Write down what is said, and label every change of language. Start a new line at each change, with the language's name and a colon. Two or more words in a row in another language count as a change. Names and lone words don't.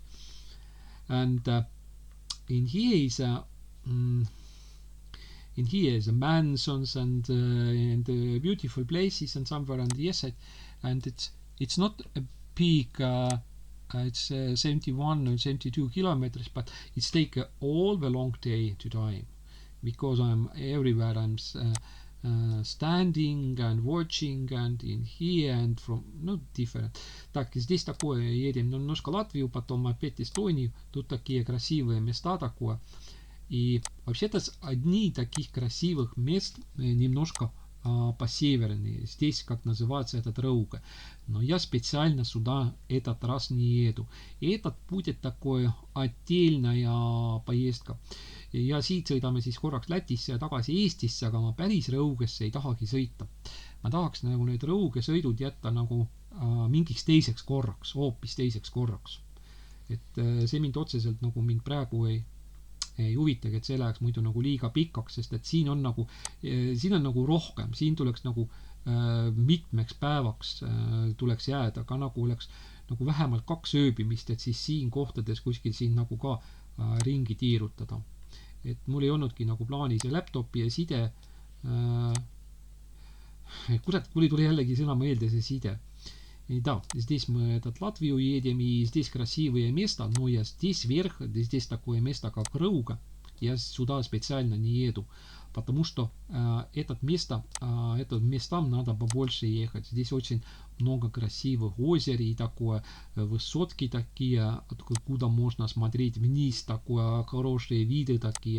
English: And in here is mansions and beautiful places and somewhere, and yes, and it's not a big. It's 71 or 72 kilometers, but it's take all the long day to time, because I'm everywhere. I'm standing and watching and in here and from different.
Russian: Так, здесь такое, едем немножко Латвию, потом опять Эстонию. Тут такие красивые места такое. И вообще-то одни таких красивых мест немножко по-севернее. Здесь, как называется, этот Рауга. Но я специально сюда этот раз не еду. И этот будет такое отдельная поездка.
Estonian: Ja siit sõidame siis korraks Lätisse ja tagasi Eestisse, aga ma päris Raugesse ei tahagi sõita. Ma tahaks nagu need Rauge sõidud jätta nagu mingiks teiseks korraks, hoopis teiseks korraks. Et see mind otseselt nagu mind praegu ei huvitagi, et see läheks muidu nagu liiga pikaks, sest et siin on nagu rohkem, siin tuleks nagu mitmeks päevaks tuleks jääda, ka nagu oleks nagu vähemalt 2 ööbimist, et siis siin kohtades kuskil siin nagu ka ringi tiirutada. Et mul ei olnudki nagu plaanis ja laptopi ja side, kurat, mul tuli jällegi sõna meelde see side.
Russian: Да, здесь мы этот Латвию едем, и здесь красивые места, но я здесь вверх, здесь такое место, как Рауга, я сюда специально не еду, потому что этим местам надо побольше ехать. Здесь очень много красивых озер и такое, высотки такие, откуда можно смотреть вниз, такое, хорошие виды такие.